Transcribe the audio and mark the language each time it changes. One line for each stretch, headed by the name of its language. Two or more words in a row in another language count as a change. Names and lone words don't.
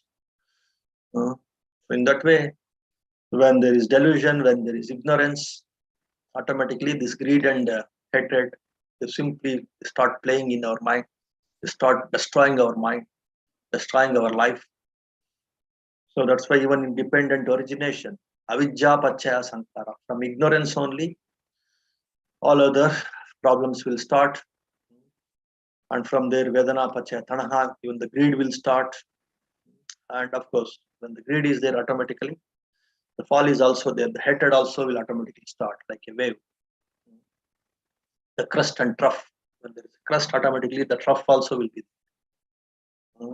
English: So in that way, when there is delusion, when there is ignorance, automatically this greed and hatred, they simply start playing in our mind. They start destroying our mind, destroying our life. So that's why even in dependent origination,
Pali: avidya pachaya sankara,
English: from ignorance only, all other problems will start. And from there,
Pali: vedana pachaya tanaha,
English: even the greed will start. And of course, when the greed is there, automatically, the fall is also there. The hatred also will automatically start like a wave. The crust and trough. When there is a crust, automatically the trough also will be there.